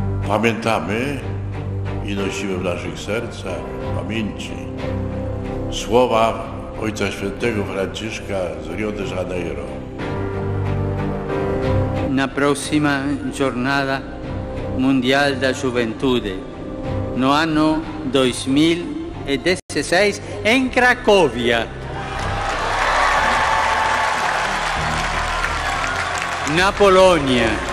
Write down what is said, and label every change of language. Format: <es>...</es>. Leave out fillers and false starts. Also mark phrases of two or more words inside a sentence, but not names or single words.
<pl>Pamiętamy i nosimy w naszych sercach, w pamięci słowa Ojca Świętego Franciszka z Rio de Janeiro.</pl> <pt>Na próxima Jornada Mundial da Juventude, no ano 2016 em Cracóvia, na Polonia.</pt>